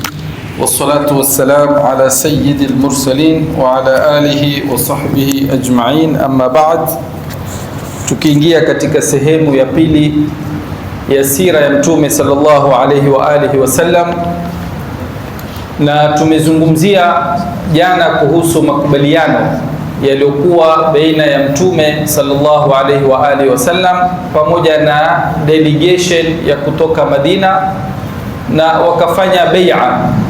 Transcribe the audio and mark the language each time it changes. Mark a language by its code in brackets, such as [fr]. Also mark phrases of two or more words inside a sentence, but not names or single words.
[ar] والصلاة والسلام على سيد المرسلين وعلى آله وصحبه أجمعين. أما بعد, [sw] tukiingia katika sehemu ya pili ya sira ya Mtume [ar] صلى الله عليه وعلى آله وسلم, [sw] na tumezungumzia jana kuhusu makubaliano yaliyokuwa baina ya Mtume [ar] صلى الله عليه وعلى آله وسلم [sw] pamoja na delegation ya kutoka Madina, na wakafanya bai'a.